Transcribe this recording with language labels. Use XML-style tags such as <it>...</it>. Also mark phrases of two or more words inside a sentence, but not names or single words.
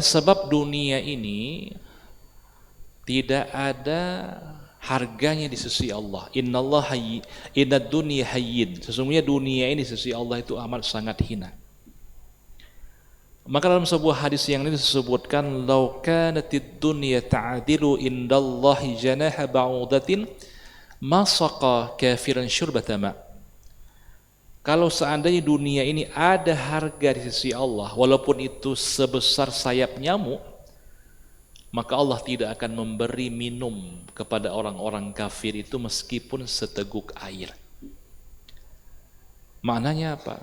<id>Sebab dunia ini tidak ada harganya di sisi Allah.</id> <ar>إن الله عند الدنيا هين.</ar> <id>Sesungguhnya dunia ini di sisi Allah itu amat sangat hina. Maka dalam sebuah hadis yang ini disebutkan,</id> <ar>"لو كانت الدنيا تعدل عند الله جناح بعوضة ما سقى كافرا شربة ماء."</ar> <id>Kalau seandainya dunia ini ada harga di sisi Allah, walaupun itu sebesar sayap nyamuk, maka Allah tidak akan memberi minum kepada orang-orang kafir itu meskipun seteguk air. Maknanya apa?</id>